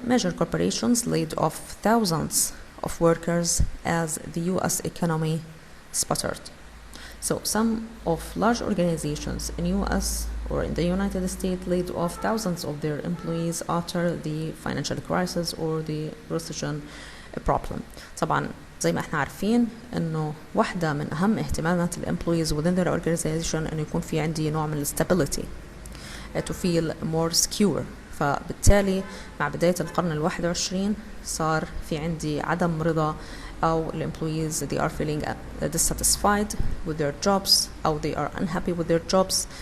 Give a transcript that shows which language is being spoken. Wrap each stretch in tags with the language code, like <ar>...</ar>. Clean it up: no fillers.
<en>Major corporations laid off thousands of workers as the US economy sputtered. So some of large organizations in US or in the United States laid off thousands of their employees after the financial crisis or the recession problem.</en> <ar>طبعا زي ما احنا عارفين انه واحدة من اهم اهتمامات الامبلويز</ar> <en>within their organization</en> <ar>انه يكون في عندي نوع من</ar> <en>stability to feel more secure.</en> <ar>فبالتالي مع بداية القرن ال21 صار في عندي عدم رضا، أو ال</ar> <en>employees they are feeling dissatisfied with their jobs</en> <ar>أو</ar> <en>they are unhappy with their jobs.</en>